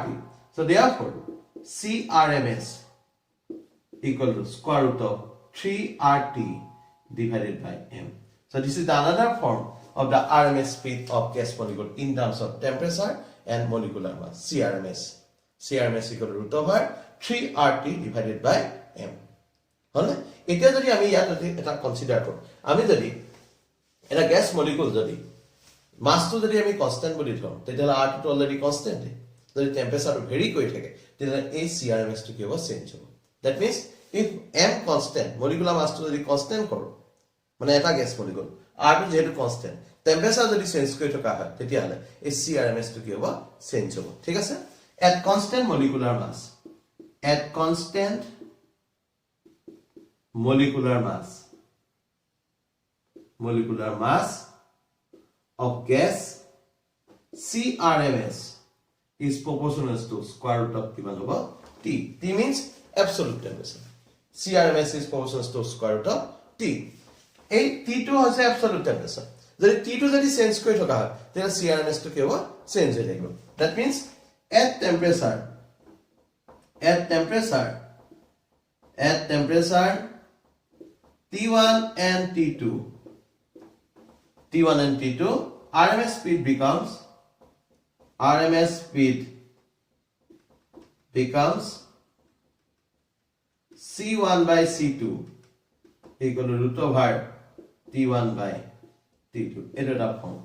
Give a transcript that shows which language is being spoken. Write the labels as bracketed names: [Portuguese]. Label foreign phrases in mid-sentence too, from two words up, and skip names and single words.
[English] So therefore, CRMS equal to square root of 3RT divided by m. So this is the another form of the RMS speed of gas molecule in terms of temperature and molecular mass. CRMS equal to root over 3RT divided by m. [Assamese] হলে এতিয়া যদি আমি ইয়াত এটা কনসিডার কৰো আমি যদি এটা [English] gas molecule [Assamese] যদি মাসটো যদি আমি কনস্ট্যান্ট বলি ধৰো তেতিয়ালে RT টো [English] already constant [Assamese] যদি [English] temperature vary [Assamese] কৰি থাকে তেতিয়ালে এই CRMS টো কিবা চেঞ্জ হ'ব [English] that means if m constant molecular [Assamese] মাসটো যদি কনস্ট্যান্ট কৰো মানে এটা [English] gas molecule [Assamese] RT যেটো [English] constant temperature [Assamese] যদি চেঞ্জ কৰি থকা হয় তেতিয়ালে এই CRMS টো কি হ'ব চেঞ্জ হ'ব ঠিক আছে [English] at constant molecular mass of gas CRMS is proportional to square root of [Assamese] কিমান হ'ব [English] T means absolute temperature CRMS is proportional to square root of T [Assamese] এই T2 হৈছে [English] absolute temperature [Assamese] যদি T2 যদি চেঞ্জ কৰি থকা হয় তেতিয়ালে CRMS টো কি হ'ব চেঞ্জ হৈ থাকিব [English] that means at temperature at temperature T1 and T2, T1 and T2, RMS speed becomes C1 by C2 equal to root over T1 by T2. It is up form.